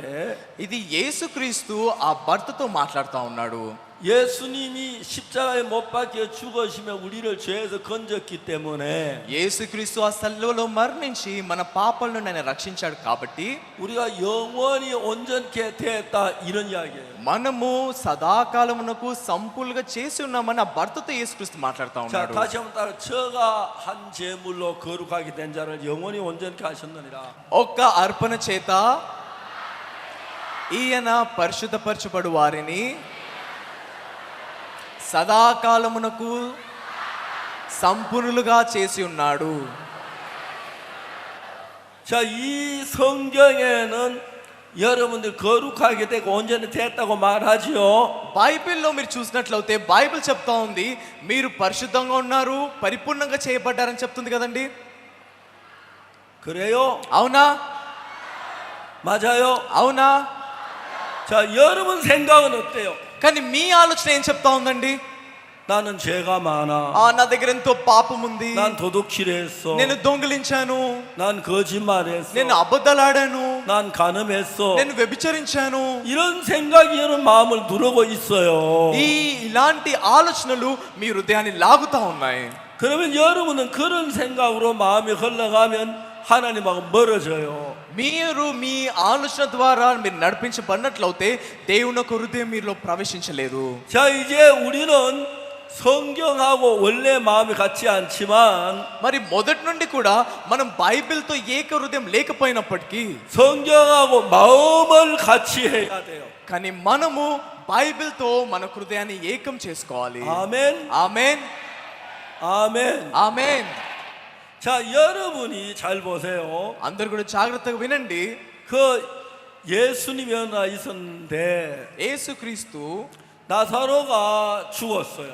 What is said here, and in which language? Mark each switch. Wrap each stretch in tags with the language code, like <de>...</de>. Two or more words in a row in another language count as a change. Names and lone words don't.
<te>ఇది యేసుక్రీస్తు ఆ భర్తతో మాట్లాడుతూ ఉన్నాడు.</te> <ko>예수님이 십자가에 못 박혀 죽으시며 우리를 죄에서 건졌기 때문에</ko> <te>యేసుక్రీస్తు ఆ శిలువలో మరణించి మన పాపాల నుండి ఆయన రక్షించాడు కాబట్టి</te> <ko>우리가 영원히 온전케 됐다 이런 이야기예요.</ko> <te>మనము సదాకాలమునకు సంపూర్ణంగా చేసి ఉన్నామని ఆ భర్తతో యేసుక్రీస్తు మాట్లాడుతూ</te> <ko>자,</ko> <te>ఉన్నాడు.</te> <ko>다시 한번 따라 저가 한 제물로 거룩하게 된 자를 영원히 온전케 하셨느니라.</ko> <te>ఒక్క అర్పణ చేత ఈయన పరిశుద్ధపరచబడు వారిని సదాకాలమునకు సంపూర్ణులుగా చేసి ఉన్నాడు.</te> <ko>자, 이 성경에는 여러분들 거룩하게 되고 온전히 됐다고 말하지요.</ko> <te>బైబిల్లో మీరు చూసినట్లయితే బైబిల్ చెప్తా ఉంది మీరు పరిశుద్ధంగా ఉన్నారు, పరిపూర్ణంగా చేయబడ్డారని చెప్తుంది కదండి.</te> <ko>그래요?</ko> <te>అవునా?</te> <ko>맞아요?</ko> <te>అవునా?</te> <ko>자, 여러분 생각은 어때요?</ko> <te>కానీ మీ ఆలోచన ఏం చెప్తా ఉందండి?</te> <ko>나는 죄가 많아.</ko> <te>నా దగ్గర ఎంతో పాపం ఉంది,</te> <ko>난 도둑질을 했어.</ko> <te>నేను దొంగిలించాను,</te> <ko>난 거짓말했어.</ko> <te>నేను అబద్ధాలాడాను,</te> <ko>난 간음했어.</ko> <te>నేను వ్యభిచరించాను.</te> <ko>이런 생각이 여러분 마음을 누르고 있어요.</ko> <te>ఇలాంటి ఆలోచనలు మీ హృదయాన్ని లాగుతా ఉన్నాయి.</te> <ko>그러면 여러분은 그런 생각으로 마음이 흘러가면 하나님하고 멀어져요.</ko> <te>మీరు మీ ఆలోచన ద్వారా మీరు నడిపించబడినట్లయితే దేవుని యొక్క హృదయం మీలో ప్రవేశించలేదు.</te> <ko>자, 이제 우리는 성경하고 원래 마음이 같지 않지만</ko> <te>మరి మొదటి నుండి కూడా మనం బైబిల్తో ఏక హృదయం లేకపోయినప్పటికీ</te> <ko>성경하고 마음을 같이 해야 돼요.</ko> <te>కానీ మనము బైబిల్తో మన హృదయాన్ని ఏకం చేసుకోవాలి.</te> <ko>아멘.</ko> <te>ఆమేన్,</te> <ko>아멘.</ko> <te>ఆమేన్.</te> <ko>자, 여러분이 잘 보세요.</ko> <te>అందరూ కూడా జాగ్రత్తగా వినండి.</te> <ko>그 예수님이 하나 있었는데</ko> <te>యేసుక్రీస్తు</te> <ko>나사로가 죽었어요.</ko>